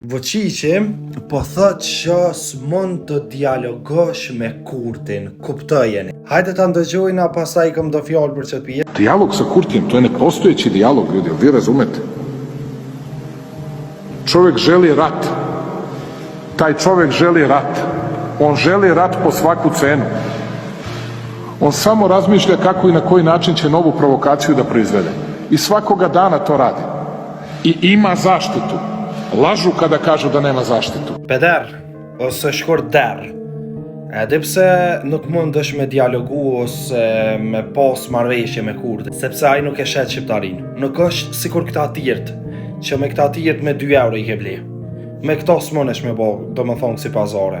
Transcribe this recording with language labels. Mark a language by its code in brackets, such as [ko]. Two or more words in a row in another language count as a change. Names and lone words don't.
[sq] Voqiqi po thot që s'mund të dialogosh me Kurtin, kuptojeni. Hajde ta ndëgjojna, pastaj kam do fjalë për çet pije. [sr] Dijalog sa Kurtijem, to je nepostojeći dijalog, ljudi, vi razumete? Čovjek želi rat. Taj čovjek želi rat. On želi rat po svaku cenu. On samo razmišlja kako i na koji način će novu provokaciju da proizvede. I svakoga dana to radi. I ima zaštitu. Lažu kada kažu da nema zaštitu. [sq] Peder, ose shkurt der. Edhe pse nuk mundesh me dialogu ose me pas marrëveshje me Kurtin, sepse ai nuk e shet shqiptarin. Nuk është sikur këta tjerët, që me këta tjerët me 2 euro i ke ble. Me këta s'monesh me bo, do më thonë si pazare.